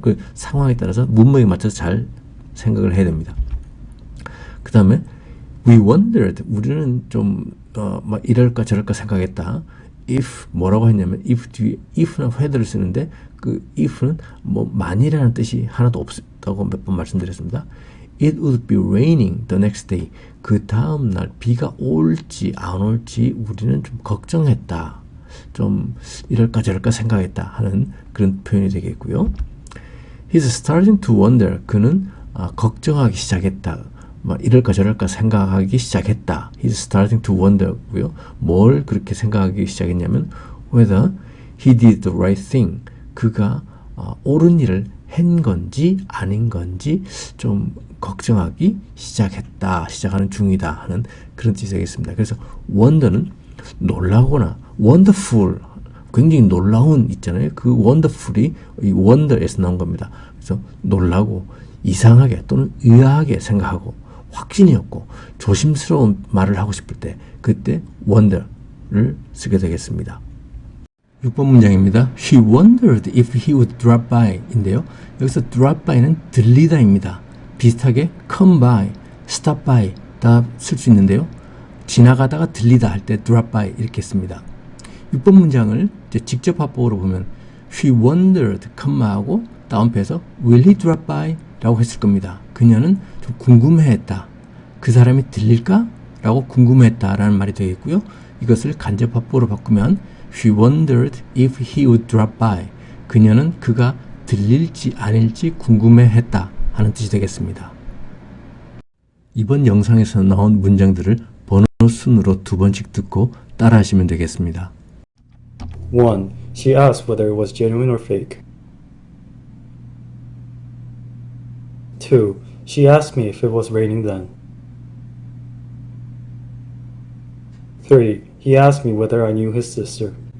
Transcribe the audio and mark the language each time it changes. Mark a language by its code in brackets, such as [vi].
[ko] 그 상황에 따라서 문맥에 맞춰서 잘 생각을 해야 됩니다. 그 다음에 [en] we wondered [ko] 우리는 좀 이럴까 저럴까 생각했다. if 뭐라고 했냐면 if 뒤에 if나 whether를 쓰는데 그 if는 만이라는 뜻이 하나도 없다고 몇 번 말씀드렸습니다. [en] It would be raining the next day. [ko] 그 다음 날 비가 올지 안 올지 우리는 좀 걱정했다. 좀 이럴까 저럴까 생각했다 하는 그런 표현이 되겠고요. [en] He's starting to wonder. [ko] 그는 걱정하기 시작했다. 이럴까 저럴까 생각하기 시작했다. [en] He's starting to wonder고요. [ko] 뭘 그렇게 생각하기 시작했냐면 [en] whether he did the right thing. [ko] 그가 옳은 일을 한 건지 아닌 건지 좀 걱정하기 시작하는 중이다 하는 그런 뜻이 되겠습니다. 그래서 wonder는 놀라거나 wonderful, 굉장히 놀라운 있잖아요. 그 wonderful이 이 wonder에서 나온 겁니다. 그래서 놀라고 이상하게 또는 의아하게 생각하고 확신이 없고 조심스러운 말을 하고 싶을 때 그때 wonder를 쓰게 되겠습니다. 6번 문장입니다. [en] She wondered if he would drop by [ko] 인데요. 여기서 drop by는 들리다 입니다. 비슷하게 come by, stop by 다 쓸 수 있는데요. 지나가다가 들리다 할 때 drop by 이렇게 씁니다. 6번 문장을 이제 직접 화법으로 보면 She wondered, 하고 다운표에서 [en] Will he drop by? [ko] 라고 했을 겁니다. 그녀는 좀 궁금해했다. 그 사람이 들릴까? 라고 궁금해했다 라는 말이 되겠고요. 이것을 간접 화법으로 바꾸면 [en] She wondered if he would drop by. [ko] 그녀는 그가 들릴지 아닐지 궁금해했다 하는 뜻이 되겠습니다. 이번 영상에서 나온 문장들을 번호 순으로 두 번씩 듣고 따라 하시면 되겠습니다. 1. [en] She asked whether it was genuine or fake. 2. She asked me if it was raining then. 3. He asked me whether I knew his sister.